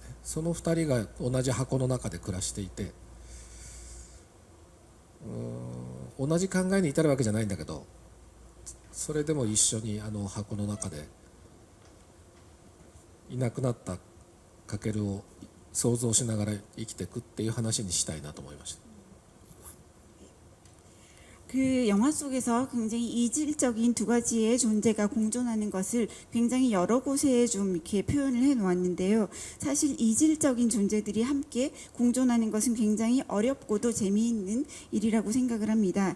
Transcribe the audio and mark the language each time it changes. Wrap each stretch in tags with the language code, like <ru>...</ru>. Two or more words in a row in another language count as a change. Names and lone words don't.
<ja>その2人が同じ箱の中で暮らしていて、同じ考えに至るわけじゃないんだけど、それでも一緒に箱の中でいなくなったカケルを想像しながら生きていくっていう話にしたいなと思いました。</ja> <ko>그 영화 속에서 굉장히 이질적인 두 가지의 존재가 공존하는 것을 굉장히 여러 곳에 좀 이렇게 표현을 해 놓았는데요. 사실 이질적인 존재들이 함께 공존하는 것은 굉장히 어렵고도 재미있는 일이라고 생각을 합니다.</ko>